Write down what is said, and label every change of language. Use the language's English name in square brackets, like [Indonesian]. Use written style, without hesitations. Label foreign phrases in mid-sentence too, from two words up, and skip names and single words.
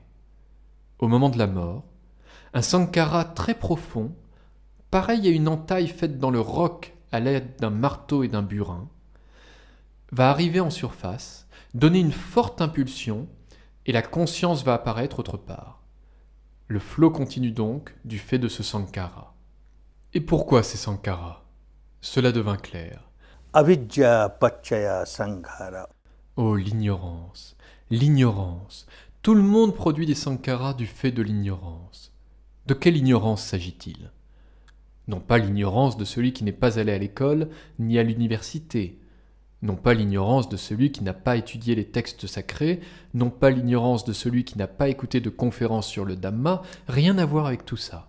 [French] Au moment de la mort, un sankhara très profond, pareil à une entaille faite dans le roc à l'aide d'un marteau et d'un burin, va arriver en surface, donner une forte impulsion et la conscience va apparaître autre part. Le flot continue donc du fait de ce sankhara. Et pourquoi ces sankharas ? Cela devint clair. [Pali] Avidya pachaya sankhara. [French] Oh, l'ignorance, l'ignorance. Tout le monde produit des sankharas du fait de l'ignorance. De quelle ignorance s'agit-il ? Non pas l'ignorance de celui qui n'est pas allé à l'école ni à l'université, non pas l'ignorance de celui qui n'a pas étudié les textes sacrés, non pas l'ignorance de celui qui n'a pas écouté de conférences sur le Dhamma, rien à voir avec tout ça.